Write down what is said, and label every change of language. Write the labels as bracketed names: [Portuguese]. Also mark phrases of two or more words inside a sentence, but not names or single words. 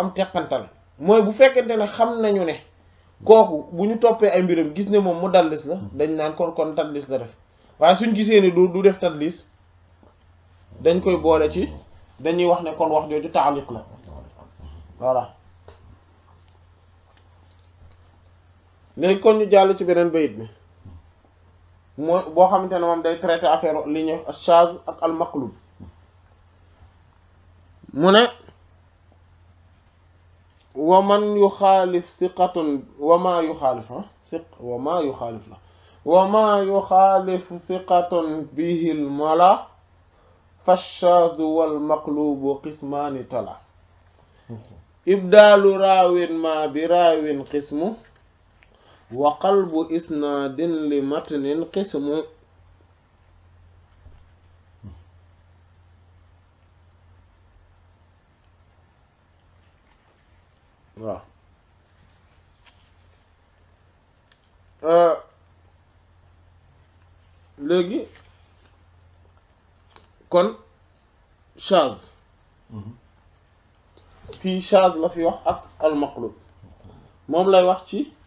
[Wolof] am teqantal mooy bu fekkente ne xam nañu ne kooku bu ñu toppee ay mbiram gis ne moom mu dallis la dañ naan kon tadlis la def waaye suñ gisee ni du def tadlis dañ koy boole ci dañuy wax ne kon wax jooju taaliq la voilà léegi kon ñu jàll ci beneen bayit bi moo boo xamante ne moom day [French] traité affaire [Wolof] li ñuy ash-shadh ak al-maqlub mu ne [Arabic] ومن يخالف ثقة وما يخالف وما يخالف لا وما يخالف ثقة به الملا فالشاذ والمقلوب قسمان تلا إبدال راو ما براو قسم وقلب إسناد لمتن قسم [Wolof] waaw léegi kon [Arabic] شاذ في شاذ [Wolof] la fi wax ak al-maqlub moom lay wax ci